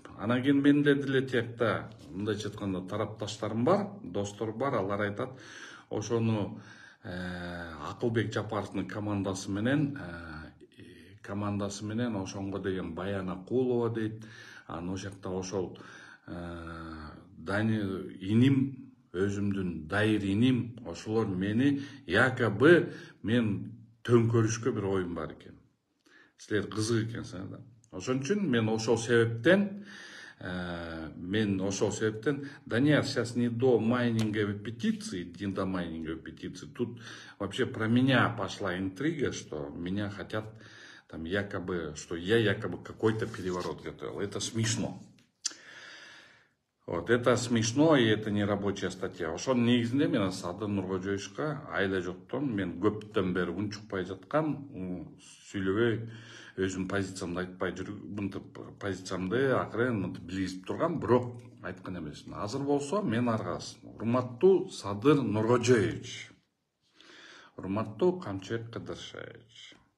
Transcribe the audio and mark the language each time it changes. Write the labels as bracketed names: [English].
[Kyrgyz] Анан кийин менде деле тиякта мындайча айтканда тарапташтарым бар, достор бар, алар айтат, ошону Акылбек Жапаровдун командасы менен ошонго деген Баяна Кулова дейт. Анан ошол жакта ошол иним, өзүмдүн дайыр иним, ошолор мени якобы мен төңкөрүшкө бир оюм бар экен. Силер кызык экенсиңер да. Ошон үчүн мен ошол себептен [Russian] Данияр, сейчас не до майнинговой петиции, не до майнинговой петиции. Тут вообще про меня пошла интрига, что меня хотят там якобы, что я якобы какой-то переворот готовил. Это смешно. Вот, это смешно, и это не рабочая статья. [Kyrgyz] Ошон негизинде мен Садын Нуркожоевичке айла жоктон мен көптөн бери унчукпай жаткам, сүйлөбөй өзүм позициямды айтпай жүрүп, мынтип позициямды акырын мынтип билгизип тургам, бирок айткан эмесмин. Азыр болсо мен аргасыз. Урматтуу Садыр Нуркожоевич, урматтуу Камчыбек Кыдыршевич.